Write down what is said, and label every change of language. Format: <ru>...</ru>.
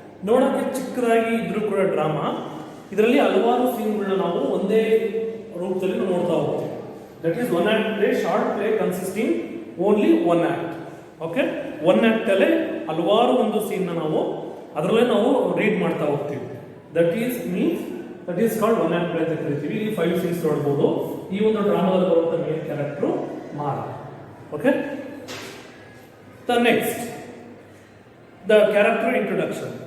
<kn>ನೋಡಕ್ಕೆ ಚಿಕ್ಕದಾಗಿ ಇದ್ರೂ ಕೂಡ ಡ್ರಾಮಾ, ಇದರಲ್ಲಿ ಹಲವಾರು ಸೀನ್ಗಳನ್ನ ನಾವು ಒಂದೇ ರೂಪದಲ್ಲಿ ನೋಡ್ತಾ ಹೋಗ್ತೀವಿ.</kn> <en>That is one act play, short play consisting only one act. Okay?</en> <kn>One act ಅಲ್ಲೇ ಹಲವಾರು ಒಂದು ಸೀನ್ ನಾವು ಅದರಲ್ಲೇ ನಾವು ರೀಡ್ ಮಾಡ್ತಾ ಹೋಗ್ತೀವಿ.</kn> <en>that is called one act play</en> <kn>ಅಂತ ಕರಿತೀವಿ. ಇಲ್ಲಿ 5 ಸೀನ್ಸ್ ನೋಡ್ಬೋದು. ಈ ಒಂದು ಡ್ರಾಮಾದಲ್ಲಿ ಬರುವಂತ ಮೇನ್ ಕ್ಯಾರೆಕ್ಟರ್ ಮಾರಾ.</kn> <en>Okay, the next the character introduction.</en>